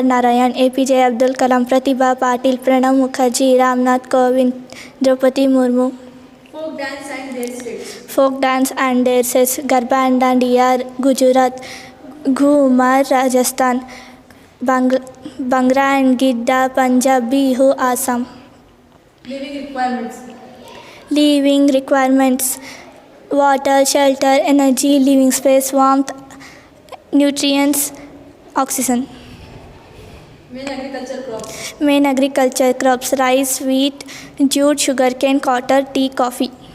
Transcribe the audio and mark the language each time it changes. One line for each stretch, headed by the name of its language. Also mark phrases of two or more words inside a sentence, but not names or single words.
English: Narayan, APJ Abdul Kalam, Pratibha Patil, Pranab Mukherjee, Ramnath Kovind, Draupadi Murmu. Folk dance and their states. Folk dance and their states. Garba and Dandiya, Gujarat. Ghumar, Rajasthan. Bhangra and Gidda, Punjab, Bihu, Assam. Living requirements: water, shelter, energy, living space, warmth, nutrients, oxygen. Main agriculture crops: rice, wheat, jute, sugarcane, cotton, tea, coffee.